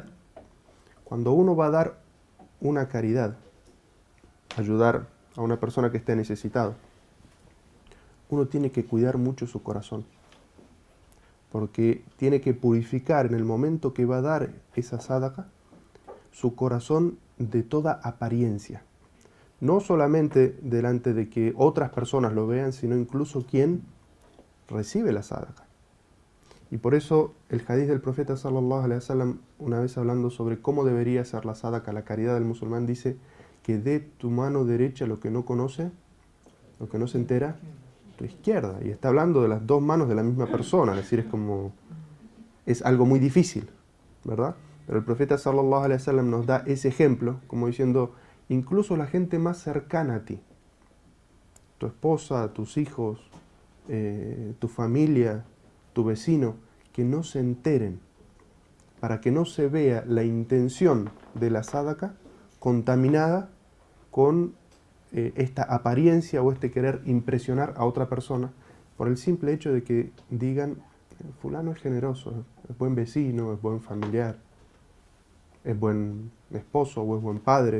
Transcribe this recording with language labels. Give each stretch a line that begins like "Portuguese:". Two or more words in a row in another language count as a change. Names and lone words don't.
Spanish: Cuando uno va a dar una caridad, ayudar a una persona que esté necesitado, uno tiene que cuidar mucho su corazón, porque tiene que purificar en el momento que va a dar esa sadaqa su corazón de toda apariencia. No solamente delante de que otras personas lo vean, sino incluso quien recibe la sadaqa. Y por eso el hadith del profeta
Arabic: صلى الله عليه وسلم,
Spanish: una vez hablando sobre cómo debería ser la sadaqa, la caridad del musulmán, dice que dé tu mano derecha lo que no conoce, lo que no se entera, tu izquierda. Y está hablando de las dos manos de la misma persona, es decir, es algo muy difícil, ¿verdad? Pero el profeta
Arabic: صلى الله عليه وسلم
Spanish: nos da ese ejemplo, como diciendo, incluso la gente más cercana a ti, tu esposa, tus hijos, tu familia, tu vecino, que no se enteren, para que no se vea la intención de la sadaqa contaminada con esta apariencia o este querer impresionar a otra persona por el simple hecho de que digan, fulano es generoso, es buen vecino, es buen familiar, es buen esposo o es buen padre.